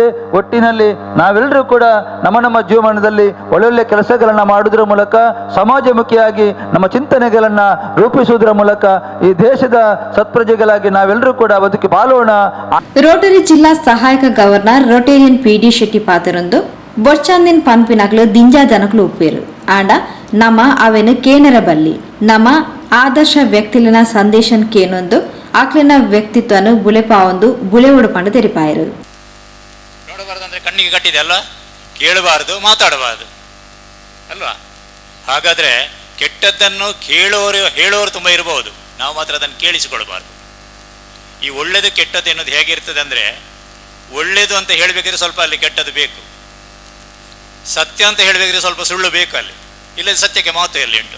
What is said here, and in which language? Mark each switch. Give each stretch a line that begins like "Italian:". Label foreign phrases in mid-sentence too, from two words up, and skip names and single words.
Kannada: ಒಟ್ಟಿನಲ್ಲಿ ನಾವೆಲ್ಲರೂ ಕೂಡ ನಮ್ಮ ಜೀವನದಲ್ಲಿ ಒಳ್ಳೊಳ್ಳೆ ಕೆಲಸಗಳನ್ನ ಮಾಡುವುದರ ಮೂಲಕ ಸಮಾಜಮುಖಿಯಾಗಿ ನಮ್ಮ ಚಿಂತನೆಗಳನ್ನ ರೂಪಿಸುವುದರ ಮೂಲಕ ಈ ದೇಶದ ಸತ್ಪ್ರಜೆಗಳಾಗಿ ನಾವೆಲ್ಲರೂ ಕೂಡ ಬದುಕಿ ಬಾಳೋಣ.
Tulu: ರೋಟರಿ ಜಿಲ್ಲಾ ಸಹಾಯಕ ಗವರ್ನರ್ ರೊಟೇರಿಯನ್ PD ಶೆಟ್ಟಿ ಪಾತ್ರರೊಂದು ಬೊಚ್ಚಂದಿನ ಪಂಪಿನಕ್ಲು ದಿಂಜಾ ಜನಕ್ಲು ಉಪ್ಪೇರು ಆಂಡ ನಮ್ಮ ಅವೆನು ಕೇನರ ಬಲ್ಲಿ ನಮ್ಮ ಆದರ್ಶ ವ್ಯಕ್ತಿಲಿನ ಸಂದೇಶನ್ ಕೇನೊಂದು ಆಕ್ಲಿನ ವ್ಯಕ್ತಿತ್ವನು ಬುಲೆಪಾವೊಂದು ಬುಲೆ ಉಡುಪಂಡು ತೆರಿಪಾಯರು.
Kannada: ನೋಡಬಾರ್ದು ಅಂದ್ರೆ ಕಣ್ಣಿಗೆ ಕಟ್ಟಿದೆ ಅಲ್ವಾ, ಕೇಳಬಾರದು, ಮಾತಾಡಬಾರದು ಅಲ್ವಾ. ಹಾಗಾದ್ರೆ ಕೆಟ್ಟದ್ದನ್ನು ಹೇಳೋರು ತುಂಬ ಇರಬಹುದು, ನಾವು ಮಾತ್ರ ಅದನ್ನು ಕೇಳಿಸಿಕೊಳ್ಬಾರ್ದು. ಈ ಒಳ್ಳೆಯದು ಕೆಟ್ಟದ್ದು ಎನ್ನುವುದು ಹೇಗಿರ್ತದೆ ಅಂದರೆ, ಒಳ್ಳೆಯದು ಅಂತ ಹೇಳಬೇಕಿದ್ರೆ ಸ್ವಲ್ಪ ಅಲ್ಲಿ ಕೆಟ್ಟದ್ದು ಬೇಕು, ಸತ್ಯ ಅಂತ ಹೇಳಬೇಕಿದ್ರೆ ಸ್ವಲ್ಪ ಸುಳ್ಳು ಬೇಕು ಅಲ್ಲಿ, ಇಲ್ಲದ ಸತ್ಯಕ್ಕೆ ಮಹತ್ವ ಎಲ್ಲಿ ಉಂಟು.